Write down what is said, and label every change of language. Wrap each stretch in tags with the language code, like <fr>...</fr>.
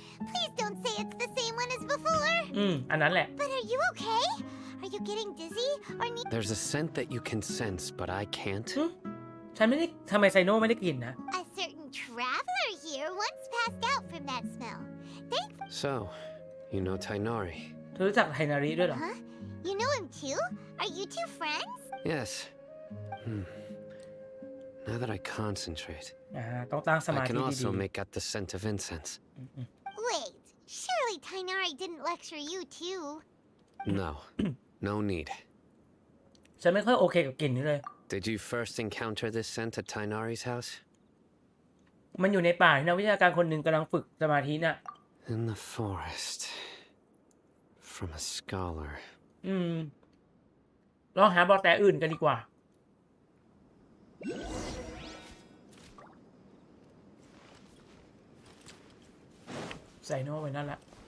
<en>Please don't say it's the same one as before.</en> <th>อันนั้นแหละ</th> <en>But are you okay? Are you getting dizzy or need? There's a scent that you can sense, but I can't.</en> <th>ฉันไม่ได้ทำไมไซโน่ไม่ได้กลิ่นนะ</th> <en>A certain traveler here once passed out from that smell. So, you know Tainari?</en> <th>เธอรู้จักไทนาริด้วยเหรอ</th> <en>Huh? You know him too? Are you two friends? Yes. Now that I concentrate,</en> <th>ต้องตั้งสมา</th> <en>I</en> <th>ธิ</th> <en>can</en> <th>ดี</th> <en>also make out the scent of incense. Wait, surely Tainari didn't lecture you too. No. No need.</en> <th>ๆฉันไม่ค่อยโอเคกับกลิ่นนี้เลย</th> <en>Did you first encounter this scent at Tainari's house?</en> <th>มันอยู่ในป่าที่นักวิชาการคนหนึ่งกำลังฝึกสมาธิน่ะ</th> <en>In the forest. From a scholar.</en> <th>ลองหาเบาะแสอื่นกันดีกว่า ไซโน่ไว้นั่นแหละ</th>